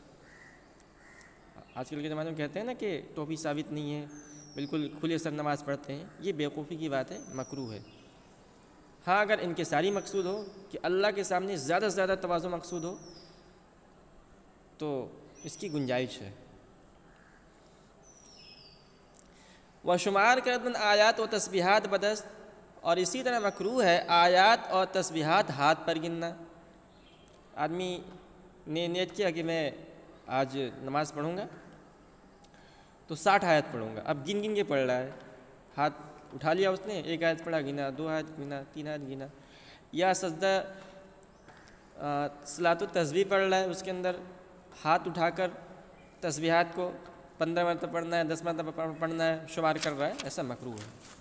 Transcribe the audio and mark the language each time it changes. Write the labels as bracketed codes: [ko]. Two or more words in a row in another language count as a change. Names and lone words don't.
[ur] آج کل کے زمانے میں کہتے ہیں نا کہ ٹوپی ثابت نہیں ہے، بالکل کھلے سر نماز پڑھتے ہیں، یہ بیوقوفی کی بات ہے، مکروہ ہے۔ ہاں اگر انکساری مقصود ہو کہ اللہ کے سامنے زیادہ سے زیادہ تواضع مقصود ہو تو اس کی گنجائش ہے۔ [fa] وشمار کردن آیات و تسبیحات بدست، [ur] اور اسی طرح مکروہ ہے آیات اور تسبیحات ہاتھ پر گننا۔ آدمی نے نیت کیا کہ میں آج نماز پڑھوں گا تو 60 آیت پڑھوں گا، اب گن کے پڑھ رہا ہے، ہاتھ اٹھا لیا اس نے، 1 آیت پڑھا گنا، 2 آیت گنا، 3 آیت گنا، یا سجدہ صلاۃ التسبیح پڑھ رہا ہے، اس کے اندر ہاتھ اٹھا کر تسبیحات کو 15 مرتبہ پڑھنا ہے، 10 مرتبہ پڑھنا ہے، شمار کر رہا ہے، ایسا مکروہ ہے۔